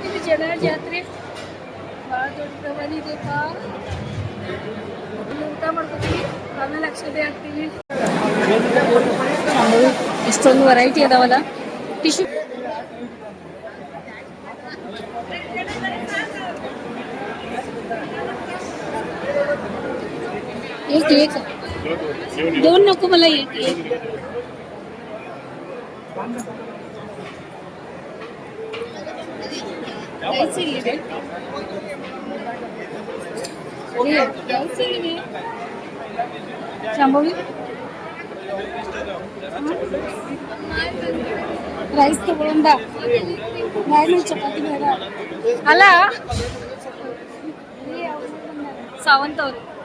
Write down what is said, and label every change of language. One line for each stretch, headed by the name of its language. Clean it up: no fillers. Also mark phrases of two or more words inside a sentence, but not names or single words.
Kannada: ಜನ ಜಾತ್ರೆ ಭಾಳ ದೊಡ್ಡ ಪ್ರಮಾಣ ಇದೆಪ್ಪ. ಇಲ್ಲಿ ಊಟ ಮಾಡ್ಕೊತೀವಿ, ಆಮೇಲೆ ಅಕ್ಷತೆ ಹಾಕ್ತೀವಿ. ಎಷ್ಟೊಂದು ವೆರೈಟಿ ಅದಾವಲ್ಲ.
Marathi: ಟಿಶ್ಯೂ एक एक दोन नको मला एक एक
Kannada: ಶಾಂಭವಿ ರೈಸ್ ತಗೊಂಡ ನಾನು ಚಪಾತಿ ಬೇಡ ಅಲ್ಲ ಸಾವಂತ್ ಅವರು